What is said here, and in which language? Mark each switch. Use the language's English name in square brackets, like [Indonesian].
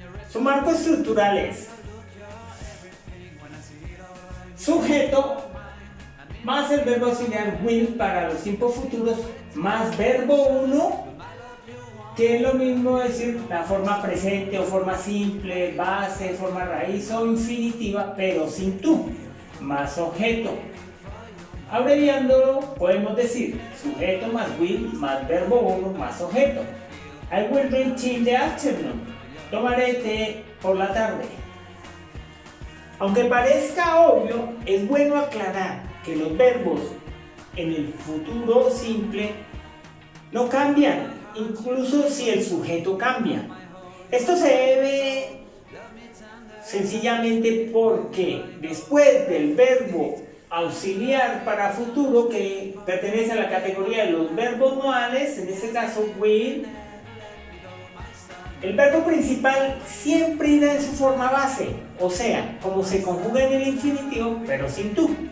[Spanish] Su marco estructural es sujeto más el verbo auxiliar will para los tiempos futuros más verbo 1, que es lo mismo decir la forma presente o forma simple, base, forma raíz o infinitiva, pero sin tú, más objeto. Abreviándolo podemos decir sujeto más will más verbo 1 más objeto. [English] I will drink tea in the afternoon. [Spanish] Tomaré té por la tarde. Aunque parezca obvio, es bueno aclarar que los verbos en el futuro simple no cambian, incluso si el sujeto cambia. Esto se debe sencillamente porque después del verbo auxiliar para futuro, que pertenece a la categoría de los verbos modales, en este caso will, el verbo principal siempre irá en su forma base, o sea, como se conjuga en el infinitivo, pero sin tú.